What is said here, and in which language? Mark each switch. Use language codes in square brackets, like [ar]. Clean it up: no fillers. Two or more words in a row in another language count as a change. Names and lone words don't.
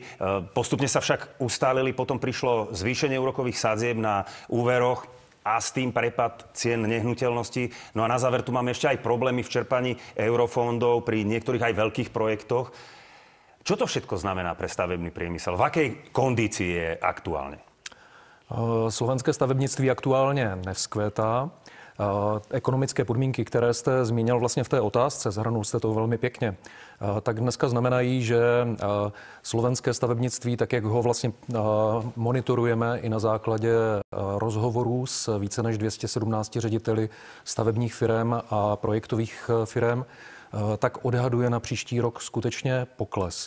[sk] Postupne sa však ustálili, potom prišlo zvýšenie úrokových sadzieb na úveroch a s tým prepad cien nehnuteľností. No a na záver tu máme ešte aj problémy v čerpaní eurofondov pri niektorých aj veľkých projektoch. Čo to všetko znamená pre stavebný priemysel? V akej kondícii je aktuálně? [cs] Slovenské stavebnictví aktuálně nevzkvétá. Ekonomické podmínky, které jste zmínil vlastně v té otázce, zahrnul jste to velmi pěkně, tak dneska znamenají, že slovenské stavebnictví, tak jak ho vlastně monitorujeme i na základě rozhovorů s více než 217 řediteli stavebních firem a projektových firem, tak odhaduje na příští rok skutečně pokles.